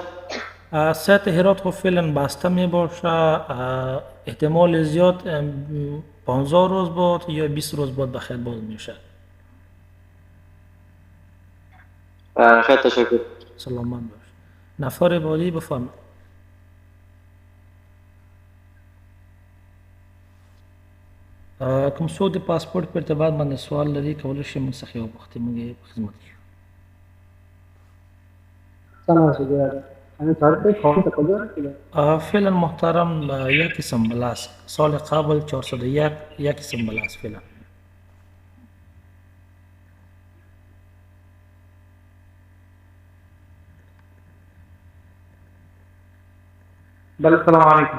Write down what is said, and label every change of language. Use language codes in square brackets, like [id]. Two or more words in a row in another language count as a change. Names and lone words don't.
[fa] سایت هرات خب فعلا بسته می باشه، احتمال زیاد 15 روز بعد یا 20 روز بعد بخیر باز میشه. خیلی تشکر. سلامت باش. نفر بعدی بفرمایید. [ps] کوم څوک د پاسپورت په ارتباط باندې سوال لري کولی شي موږ څخه وپوښتي، موږ یې په خدمت کې یو. [fa] فعلا محترم یک قسم بلاس سال قبل 401 یک قسم بلاس فعلا. بله السلام علیکم.